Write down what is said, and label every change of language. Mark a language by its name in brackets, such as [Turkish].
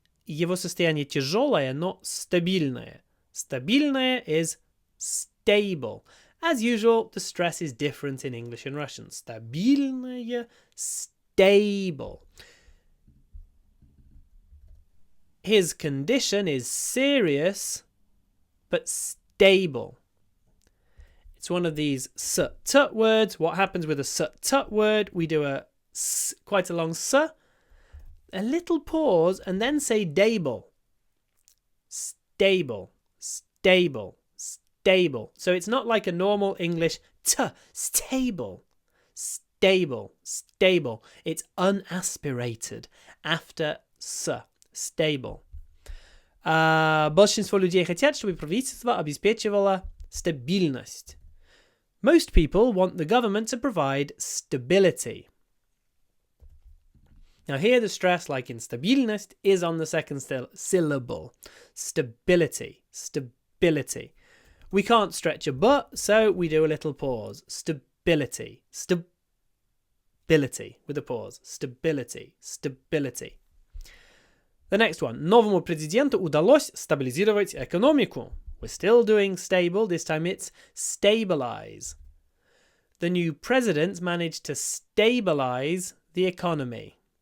[Russian] Его состояние тяжелое, но стабильное. [English] Стабильное is stable. As usual, the stress is different in English and Russian. Стабильное, stable. His condition is serious, but stable. It's one of these s-tut words. What happens with a s-tut word? We do quite a long s, a little pause, and then say dable. Stable, stable, stable. So it's not like a normal English stable, stable, stable. It's unaspirated after s, stable. [Russian] Большинство людей хотят, чтобы правительство обеспечивало стабильность. [English] Most people want the government to provide stability. Now here the stress, like in стабильность, is on the second syllable. Stability. Stability. We can't stretch a but, so we do a little pause. Stability. Stability. With a pause. Stability. Stability. The next one. [Russian] Новому президенту удалось стабилизировать экономику. [English] We're still doing stable. This time it's stabilize. The new president managed to stabilize the economy.